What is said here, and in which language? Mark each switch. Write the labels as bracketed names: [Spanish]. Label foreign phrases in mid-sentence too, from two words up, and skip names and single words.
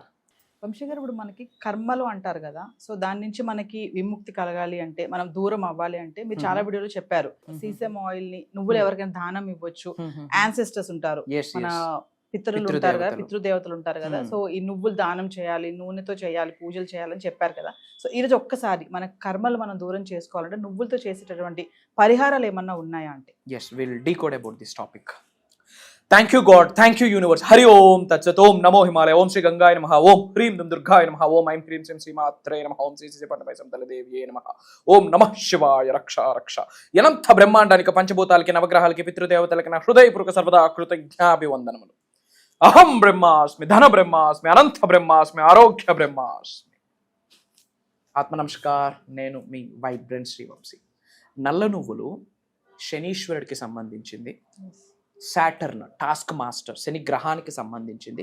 [Telugu] వంశీ గారు, ఇప్పుడు మనకి కర్మలు అంటారు కదా, సో దాని నుంచి మనకి విముక్తి కలగాలి అంటే, మనం దూరం అవ్వాలి అంటే, మీరు చాలా వీడియోలో చెప్పారు [English] sesame oil [Telugu] ని నువ్వులు ఎవరికైనా దానం ఇవ్వచ్చు. యాన్సెస్టర్స్ ఉంటారు, మన పితరులు ఉంటారు కదా, పితృదేవతలు ఉంటారు కదా, సో ఈ నువ్వులు దానం చేయాలి, నూనెతో చేయాలి, పూజలు చేయాలని చెప్పారు కదా. సో ఈరోజు ఒక్కసారి మన కర్మలు మనం దూరం చేసుకోవాలంటే నువ్వులతో చేసేటటువంటి పరిహారాలు ఏమన్నా ఉన్నాయా అంటే? [English] Yes, we'll decode about this topic. Thank you God, thank you universe. [Sanskrit] हरि ॐ तत् सत्, ॐ नमो हिमालय, ॐ श्री गङ्गाय नमः, ॐ ह्रीं दुं दुर्गाय नमः, ॐ ऐं ह्रीं श्री मात्रे नमः, ॐ श्री सिपनवै समतल देवीये नमः, ॐ नमः शिवाय रक्ष रक्ष. [Telugu] Yanantha బ్రహ్మాండానికి, పంచభూతాలకి, నవగ్రహాలకి, పితృదేవతలకి నా హృదయపూర్వక సర్వదా కృతజ్ఞాభివందనములు. [Sanskrit] అహం బ్రహ్మాస్మి, ధన బ్రహ్మాస్మి, అనంత బ్రహ్మాస్మి, ఆరోగ్య బ్రహ్మాస్మి. ఆత్మ నమస్కార్. [Telugu] నేను మీ వైబ్రెంట్ శ్రీ వంశీ. నల్ల నువ్వులు శనీశ్వరుడికి సంబంధించింది, [English] Saturn task master [Telugu] శని గ్రహానికి సంబంధించింది.